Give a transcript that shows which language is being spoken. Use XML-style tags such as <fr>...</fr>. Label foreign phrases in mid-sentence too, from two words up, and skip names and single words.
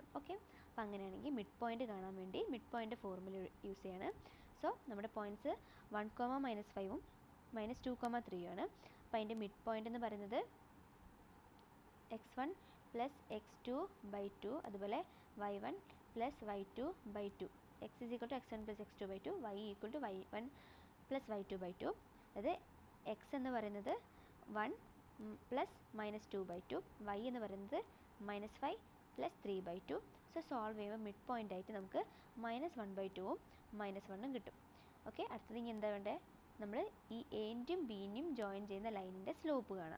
<ml>ഓക്കെ, അപ്പോൾ അങ്ങനെയാണെങ്കിൽ</ml> <en>mid point</en> <ml>കാണാൻ വേണ്ടി</ml> <en>mid point formula use</en> <ml>ചെയ്യാണ്. സോ നമ്മുടെ പോയിൻറ്റ്സ് 1, -5ഉം -2, 3 ആണ്. അപ്പോൾ അതിൻ്റെ</ml> <en>mid point</en> <ml>എന്ന് പറയുന്നത് x1 + x2/2, അതുപോലെ y1 + y2/2. x = x1 + x2/2, y = y1 + y2/2. അതായത് x എന്ന് പറയുന്നത് 1 + -2/2, y എന്ന് പറയുന്നത് -5 + 3/2.</ml> <en>so solve</en> <ml>ചെയ്യുമ്പോൾ</ml> <en>mid point</en> <ml>ആയിട്ട് നമുക്ക് -1/2ഉം -1ഉം കിട്ടും. ഓക്കെ, അടുത്തത് ഇനി എന്താ വേണ്ടത്, നമ്മൾ ഈ എൻ്റെയും ബിൻ്റെയും ജോയിൻ ചെയ്യുന്ന ലൈനിൻ്റെ സ്ലോപ്പ് കാണാം.</ml>